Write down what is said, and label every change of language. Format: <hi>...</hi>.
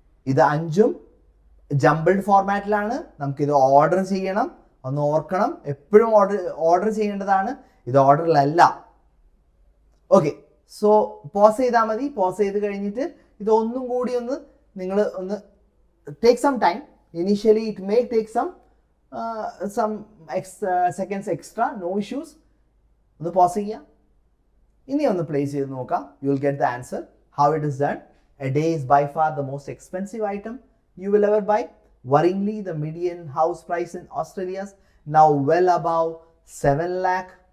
<ml>ഇത് 5ഉം ജംബിൾഡ് ഫോർമാറ്റിലാണ്. നമുക്കിത് ഓർഡർ ചെയ്യണം, ഒന്ന് ഓർക്കണം. എപ്പോഴും ഓർഡർ ചെയ്യേണ്ടതാണ്, ഇത് ഓർഡറിലല്ല. ഓക്കെ, സോ പോസ് ചെയ്താൽ മതി. പോസ് ചെയ്ത് കഴിഞ്ഞിട്ട് ഇതൊന്നും കൂടി നിങ്ങൾ</ml> <en>Take some time. Initially it may take some seconds extra, no issues.</en> <ml>ഒന്ന് പോസ് ചെയ്യാം, ഇനി ഒന്ന് പ്ലേ ചെയ്ത് നോക്കാം.</ml> <en>You will get the answer how it is done. A day is by far the most expensive item you will ever buy. Worryingly, the median house price in Australia is now well above $7 lakh.</en>